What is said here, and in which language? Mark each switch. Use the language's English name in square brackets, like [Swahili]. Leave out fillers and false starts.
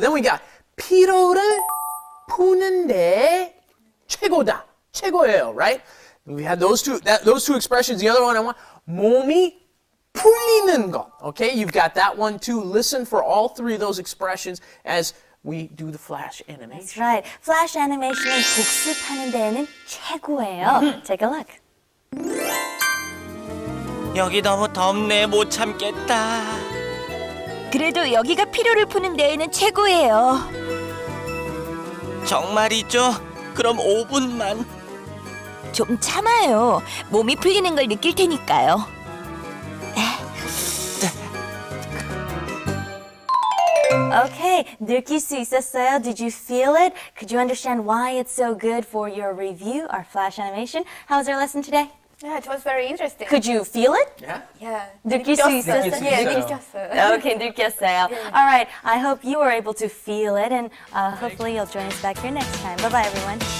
[English] Then we got [Korean] 피로를 푸는데 최고다. 최고예요, [English] right? We had those two expressions. The other one I want, [Korean] 몸이 풀리는 것. [English] Okay, you've got that one too. Listen for all three of those expressions as we do the flash animation. That's right. [Korean] Flash animation은 복습하는 데에는 최고예요. [English] Take a look. [Korean] 여기 너무 덥네. 못 참겠다. 그래도 여기가 피로를 푸는 데에는 최고예요. 정말이죠? 그럼 5분만. 좀 참아요. 몸이 풀리는 걸 느낄 테니까요. [English] Okay, [Korean] 느낄 수 있었어요? [English] Did you feel it? Could you understand why it's so good for your review, our flash animation? How was our lesson today? Yeah, it was very interesting. Could you feel it? Yeah? Yeah. [Korean] 느낄 수 있었어요? 예, 느꼈어요. Okay, 느꼈어요. [English] All right, I hope you were able to feel it, and hopefully you'll join us back here next time. Bye-bye, everyone.